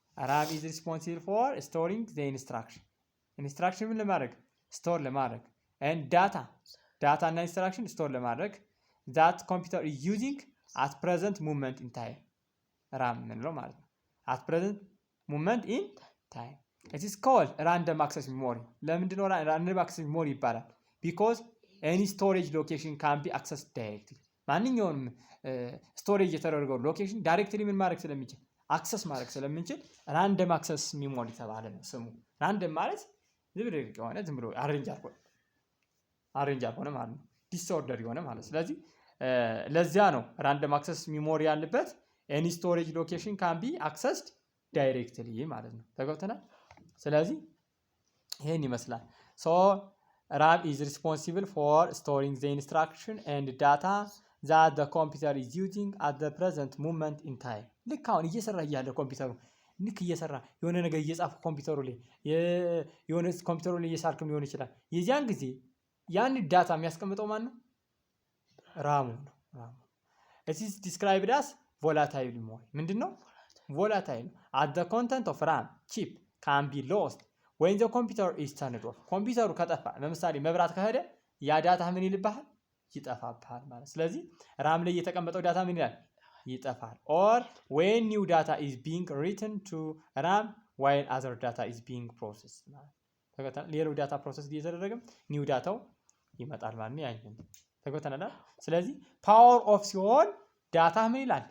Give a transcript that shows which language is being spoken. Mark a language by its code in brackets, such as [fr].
[en] RAM is responsible for storing the instruction [am] ምን ለማድረግ ስቶር ለማድረግ [en] and data እና instruction ስቶር ለማድረግ that computer is using at present moment in time RAM [am] ምንለው ማለት ነው። [en] at present moment in time it is called random access memory. ለምንድነው random access memory ይባላል? because any storage location can be accessed directly. [am] ማንኛውንም ስቶሬጅ የተደረገው ሎኬሽን ዳይሬክትሊ ምን ማድረግ ስለሚችል አክሰስ ማድረግ ስለምንችል ራንደም አክሰስ ሚሞሪ ተባለ ነው ስሙ። ራንደም ማለት ዝም ብሎ አሬንጅ አልሆነ ማለት ነው። ዲስኦርደር የሆነ ማለት ስለዚህ ለዚያ ነው ራንደም አክሰስ ሚሞሪ ያለበት ኤኒ ስቶሬጅ ሎኬሽን ካን ቢ አክሰስድ ዳይሬክትሊ ማለት ነው። ተገብተናል። ስለዚህ ይሄን ይመስላል። ሶ [en] RAM is responsible for storing the instruction and data that the computer is using at the present moment in time. [am] ልክ አሁን እየሰራ እያለ ኮምፒውተሩ ልክ እየሰራ የሆነ ነገር እየጻፈ ኮምፒውተሩ ላይ የሆነ ኮምፒውተሩ ላይ እየሳልክም ሊሆን ይችላል። የዚያን ጊዜ ያን ዳታ የሚያስቀምጠው ማን ነው? ራሙ ነው። [en] It is described as volatile memory. ምንድነው? volatile. At the content of RAM chip can be lost when the computer is turned off. [am] ኮምፒውተሩ ከጠፋ ለምሳሌ መብራት ከሄደ ያ ዳታ ምን ይልብሃል? ይጠፋብሃል ማለት። ስለዚህ ራም ላይ የተቀመጠው ዳታ ምን ይላል? ይጠፋል። [en] or when new data is being written to RAM while other data is being processed [am] ማለት ተገተና ሌላው ዳታ ፕሮሰስ እየተደረገ ኒው ዳታው ይመጣል ማለት ነው። ያንን ተገተናል። ስለዚህ ፓወር ኦፍ ሲሆን ዳታ ምን ይላል?